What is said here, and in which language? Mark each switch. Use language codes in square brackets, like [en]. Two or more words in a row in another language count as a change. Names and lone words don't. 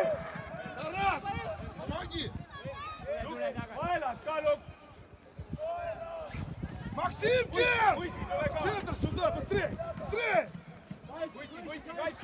[ru] Тарас! Помоги! [et] Kaelad ka, Luks! [ru] Максимкин! [et] Võtti, tule ka! [ru] Центр сюда, быстрее! Быстрее! [et] Võtti, kaits!